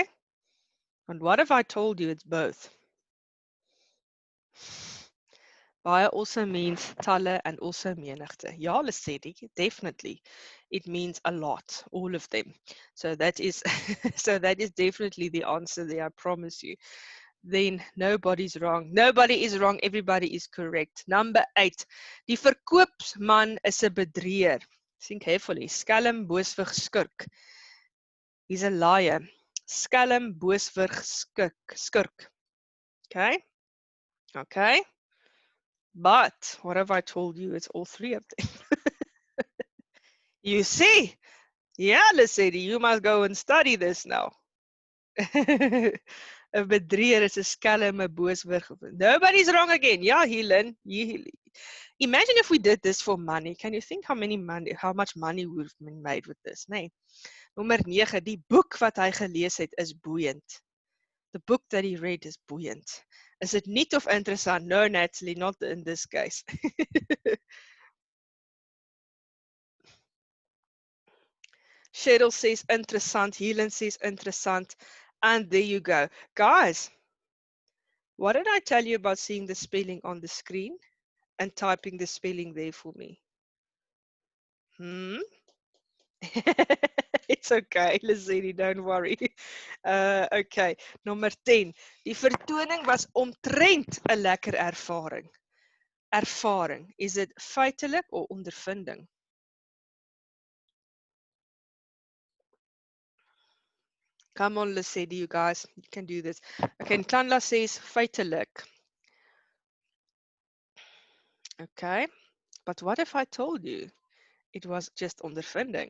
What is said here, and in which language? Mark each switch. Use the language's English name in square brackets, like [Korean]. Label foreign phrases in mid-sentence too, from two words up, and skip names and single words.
[English] And what if I told you it's both? Baie also means talle and also menigte. [Afrikaans] Ja, Lissetti, [English] definitely. It means a lot, all of them. So that is so that is definitely the answer there, I promise you. Then nobody's wrong. Nobody is wrong, everybody is correct. Number 8. [Afrikaans] Die verkoopsman is 'n bedrieër. [English] Think carefully. [Afrikaans] Skelm, booswig, skurk. [English] He's a liar. [Afrikaans] Skelm, booswig, skurk. [English] Okay? Okay? But what have I told you? It's all 3 of them. You see? Yeah, Lissetti, you must go and study this now. [Afrikaans] 'n bedrieër is 'n skelm, 'n booswig. [English] Nobody's wrong again. Yeah, Helen. Imagine if we did this for money. Can you think how much money we've been made with this? [Afrikaans] Nee. Nommer 9. Die boek wat hy gelees het is boeiend. [English] The book that he read is buoyant. Is it neat [Afrikaans] of interessant? [English] No, Natalie, not in this case. Cheryl says interessant. Helen says interessant. And there you go. Guys, what did I tell you about seeing the spelling on the screen and typing the spelling there for me? It's okay, Lissetti, don't worry. [Afrikaans] Okay, nommer 10. Die vertoning was omtrent 'n lekker ervaring. [English] Ervaring, is it feitelik or ondervinding? Come on, Lissetti, you guys, you can do this. Okay, Klanla says feitelik. Okay, but what if I told you it was just ondervinding?